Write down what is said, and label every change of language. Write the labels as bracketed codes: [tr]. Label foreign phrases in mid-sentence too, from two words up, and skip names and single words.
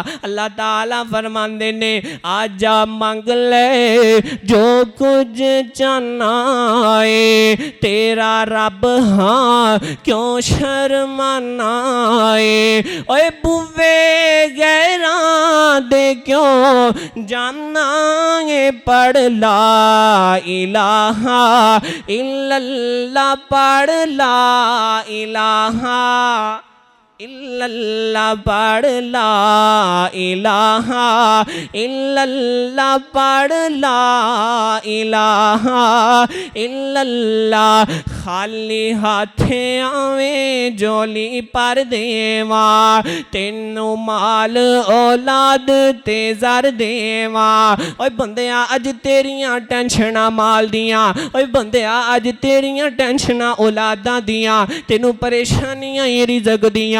[pa] ਅੱਲਾਹ ਤਾਲਾ ਫ਼ਰਮਾਂਦੇ ਨੇ ਆਜਾ ਮੰਗ ਲੈ ਜੋ ਕੁਝ ਚਾਹਣਾ ਹੈ ਤੇਰਾ ਰੱਬ ਹਾਂ ਕਿਉਂ ਸ਼ਰਮਾਣਾ ਹੈ। ਓਏ ਬੂਹੇ ਗ਼ੈਰਾਂ ਦੇ ਕਿਉਂ ਜਾਣਾ ਹੈ ਪੜ੍ਹ [ar] لا إله إلا الله [pa] पढ़ [ar] لا إله إلا الله [pa] पढ़ [ar] لا إله إلا الله [pa] पढ़ [ar] لا إله إلا الله. [pa] ਖ਼ਾਲੀ ਹੱਥੇ ਆਵੇ ਝੋਲੀ ਭਰ ਦੇਵਾਂ ਤੈਨੂੰ ਮਾਲ ਔਲਾਦ ਤੇ ਜ਼ਰ ਦੇਵਾਂ। ਓਏ ਬੰਦਿਆ ਅੱਜ ਤੇਰੀਆਂ ਟੈਂਸ਼ਨਾਂ ਮਾਲ ਦੀਆਂ, ਓਏ ਬੰਦਿਆ ਅੱਜ ਤੇਰੀਆਂ ਟੈਂਸ਼ਨਾਂ ਔਲਾਦਾਂ ਦੀਆਂ, ਤੈਨੂੰ ਪਰੇਸ਼ਾਨੀਆਂ ਰਿਜ਼ਕ ਦੀਆਂ।